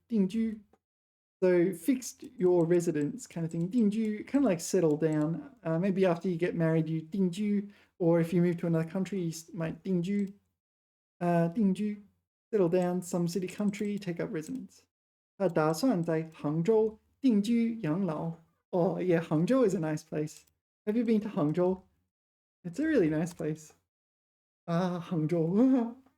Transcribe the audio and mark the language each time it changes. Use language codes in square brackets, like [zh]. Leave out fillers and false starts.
[en] 定居, so fixed your residence kind of thing. 定居, kind of like settle down. Maybe after you get married, you 定居, or if you move to another country, you might 定居. 定居, settle down, some city, country, take up residence. [zh] 他打算在杭州定居养老. [en] Oh yeah, Hangzhou is a nice place. Have you been to Hangzhou? It's a really nice place. Hangzhou.